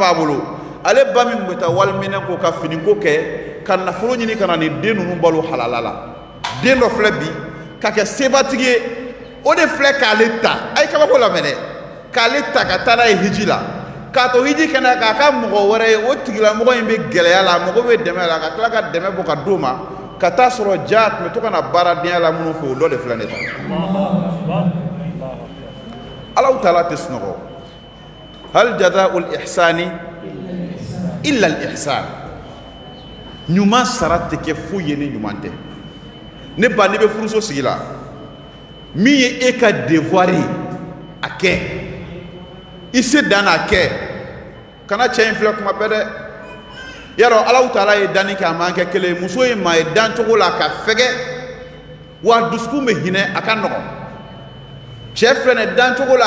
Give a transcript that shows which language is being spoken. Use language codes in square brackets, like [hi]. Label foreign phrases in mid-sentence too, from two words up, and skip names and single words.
[bm] b'a bolo ale ba min tun bɛ taa waliminɛ ko ka finiko kɛ ka nafolo ɲini ka na nin den ninnu balo halala la den dɔ filɛ bi ka kɛ sebatigi ye o de filɛ k'ale ta a ye kabako lamɛn dɛ k'ale ta ka taa n'a ye hiji la k'a to hiji kɛnɛ k'a ka mɔgɔ wɛrɛ ye o tigilamɔgɔ in bɛ gɛlɛya la mɔgɔ bɛ dɛmɛ la ka tila ka dɛmɛ bɔ ka d'o ma ka taa sɔrɔ ja tun bɛ to ka na baaradenya la minnu fɛ o dɔ de filɛ ne ta Allahu taala tɛ sunɔgɔ [ar] هل جزاء الإحسان إلا الإحسان [bm] ɲuman sara tɛ kɛ foyi ye ni ɲuman tɛ ne ba n'i bɛ furuso sigi la min ye e ka devoir ye a kɛ i se dan n'a kɛ kana cɛ in filɛ kuma bɛɛ dɛ yarɔ Allahu taala ye danni kɛ a man kɛ kelen ye muso in maa ye dan cogo la ka fɛgɛ wa dusukun bɛ hinɛ a ka nɔgɔn cɛ filɛ nin dan cogo la a